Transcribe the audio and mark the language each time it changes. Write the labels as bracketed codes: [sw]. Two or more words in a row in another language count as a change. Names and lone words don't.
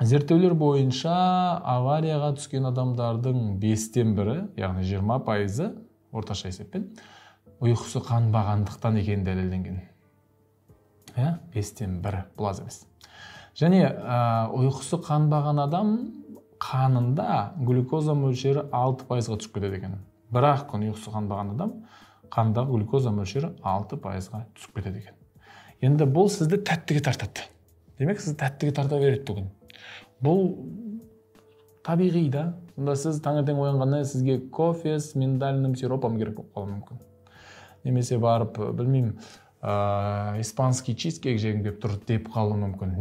[ky] Зерттеулер боюнча аварияга түшкөн адамдардын 5тен 1, [kk] яғни 20%, орташа есеппен, [ky] уйкусу канбагандыктан экени далилденген. 5тен 1 бул аз эмес. Және уйкусу канбаган адам канында глюкоза мөлшери 6%га түшүп кетет экен. Бирок уйкусу канбаган адам кандагы глюкоза мөлшери 6%га түшүп кетет экен. [kk] Енді бұл сізді тәттіге тартады. Демек, сізді тәттіге тарта береді бүгін. Бұл табиғи да. Сонда сіз таңертең оянғанда сізге [ru] кофе с миндальным сиропом [kk] керек болып қалуы мүмкін. Немесе барып, білмеймін, [ru] испанский чизкейк [kk] жегім келіп тұр деп қалуы мүмкін.